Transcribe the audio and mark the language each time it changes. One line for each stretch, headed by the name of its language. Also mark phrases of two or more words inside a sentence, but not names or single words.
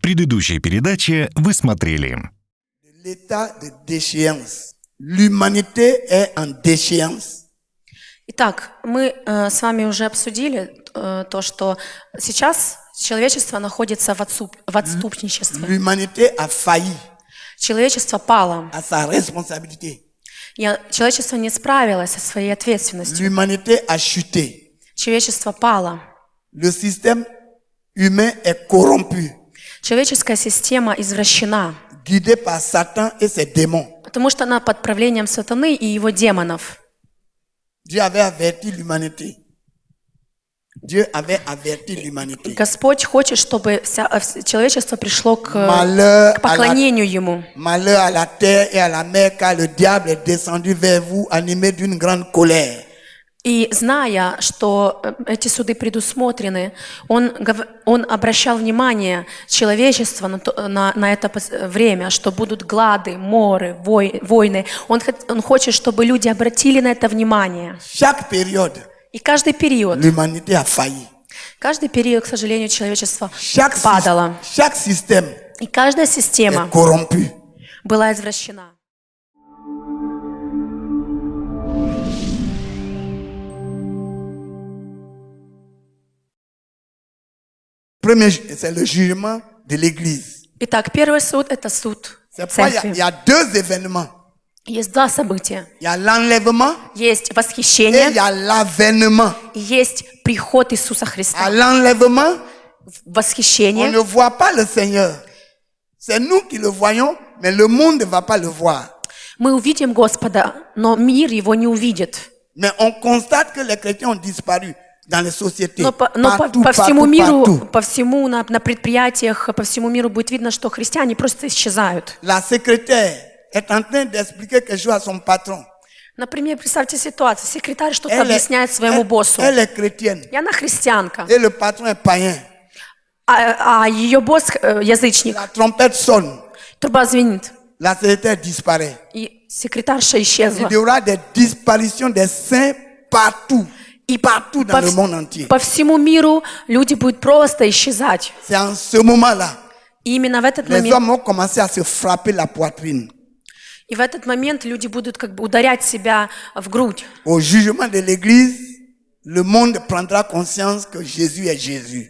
Russian: предыдущей передаче вы смотрели.
French: L'état de déchéance. L'humanité est en déchéance.
Russian: Итак, мы с вами уже обсудили то, что сейчас человечество находится в отступничестве.
French: L'humanité a failli
Russian: Человечество пало.
French: à sa responsabilité.
Russian: Человечество не справилось со своей ответственностью.
French: L'humanité a chuté.
Russian: Человечество пало.
French: Le système humain est corrompu,
Russian: Человеческая система извращена,
French: guidé par Satan et ses démons.
Russian: потому что она под правлением сатаны и его демонов.
French: Dieu avait averti l'humanité. Dieu avait averti l'humanité.
Russian: Господь хочет, чтобы человечество пришло к поклонению Ему.
French: Malheur à la terre et à la mer, car le diable est descendu vers vous, animé d'une grande colère.
Russian: И зная, что эти суды предусмотрены, он обращал внимание человечества на это время, что будут глады, моры, войны. Он хочет, чтобы люди обратили на это внимание.
French: Chaque période,
Russian: И каждый период,
French: l'humanité a failli.
Russian: каждый период, к сожалению, человечество
French: Chaque
Russian: падало.
French: système
Russian: И каждая
French: est
Russian: система
French: corrompu.
Russian: была извращена.
French: Premier, c'est le jugement de l'Église.
Russian: Итак, первый суд – это суд
French: C'est pourquoi il y
Russian: церкви.
French: a deux événements.
Russian: Есть два события.
French: Il y a l'enlèvement
Russian: Есть
French: et il
Russian: восхищение,
French: y a l'avènement.
Russian: и есть приход Иисуса
French: À
Russian: Христа.
French: l'enlèvement, on
Russian: Восхищение.
French: ne voit pas le Seigneur. C'est nous qui le voyons, mais le monde ne va pas le voir.
Russian: Мы увидим Господа, но мир Его не увидит.
French: Mais on constate que les chrétiens ont disparu dans les sociétés.
Russian: Но
French: Partout,
Russian: по всему
French: partout,
Russian: миру,
French: partout.
Russian: по всему на предприятиях, по всему миру будет видно, что христиане просто исчезают.
French: La secrétaire est en train d'expliquer quelque chose à son patron.
Russian: Например, представьте ситуацию. Секретарь что-то объясняет своему боссу.
French: elle est chrétienne
Russian: И она христианка,
French: et le patron est païen.
Russian: а ее босс язычник.
French: La trompette sonne,
Russian: Труба звенит,
French: la secrétaire disparaît.
Russian: и секретарша
French: Il
Russian: исчезла.
French: y aura des disparitions des saints partout.
Russian: И
French: Partout dans le monde entier.
Russian: по всему миру люди будут просто исчезать.
French: C'est en ce moment-là,
Russian: И именно в этот
French: les
Russian: момент,
French: hommes ont commencé à se frapper la poitrine.
Russian: и в этот момент люди будут как бы ударять себя в грудь.
French: Au jugement de l'Église, le monde prendra conscience que Jésus est Jésus.